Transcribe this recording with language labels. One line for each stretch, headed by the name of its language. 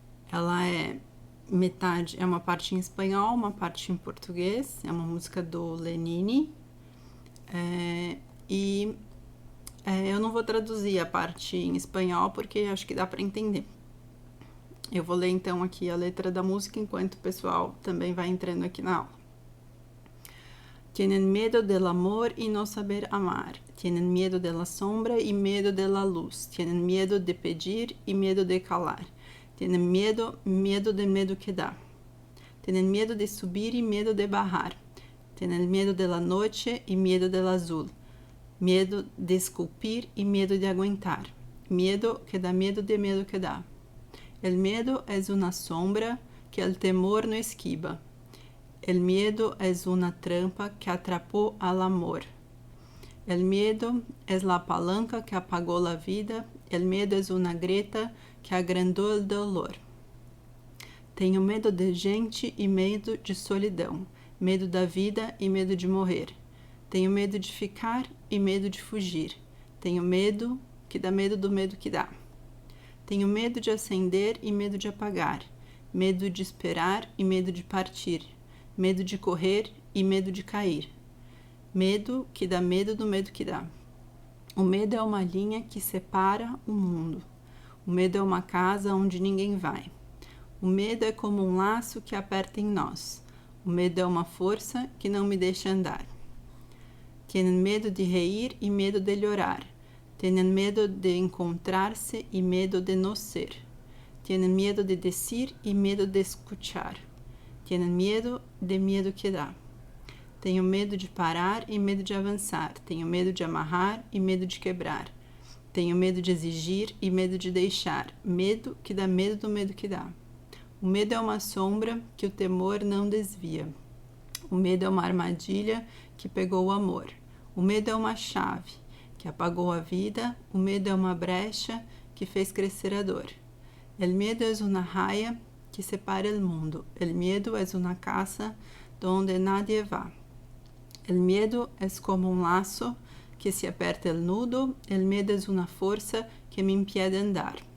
Portuguese: Ela é metade, é uma parte em espanhol, uma parte em português, é uma música do Lenine, eu não vou traduzir a parte em espanhol porque acho que dá para entender. Eu vou ler então aqui a letra da música enquanto o pessoal também vai entrando aqui na aula.
Spanish: Tienen miedo del amor y no saber amar. Tienen miedo de la sombra y miedo de la luz. Tienen miedo de pedir y miedo de calar. Tienen miedo del medo que dá. Tienen miedo de subir y miedo de bajar. Tienen miedo de la noche y miedo del azul. Miedo de esculpir y miedo de aguentar. Miedo que dá. El miedo es una sombra que el temor no esquiva. El miedo es una trampa que atrapó al amor. El miedo es la palanca que apagó la vida. El miedo es una grieta que agrandou el dolor.
Portuguese: Tenho medo de gente e medo de solidão. Medo da vida e medo de morrer. Tenho medo de ficar e medo de fugir. Tenho medo que dá medo do medo que dá. Tenho medo de acender e medo de apagar. Medo de esperar e medo de partir. Medo de correr e medo de cair. Medo que dá medo do medo que dá. O medo é uma linha que separa o mundo. O medo é uma casa onde ninguém vai. O medo é como um laço que aperta em nós. O medo é uma força que não me deixa andar.
Spanish: Tienen medo de reír e medo de llorar. Tienen medo de encontrar-se e medo de no ser. Tienen medo de decir e medo de escuchar. Tienen medo de medo que dá.
Portuguese: Tenho medo de parar e medo de avançar. Tenho medo de amarrar e medo de quebrar. Tenho medo de exigir e medo de deixar. Medo que dá medo do medo que dá. O medo é uma sombra que o temor não desvia. O medo é uma armadilha que pegou o amor. O medo é uma chave que apagou a vida. O medo é uma brecha que fez crescer a dor.
Spanish: El miedo es una raya que separa el mundo. El miedo es una casa donde nadie va. El miedo es como un lazo que se aperta el nudo. El miedo es una fuerza que me impide andar.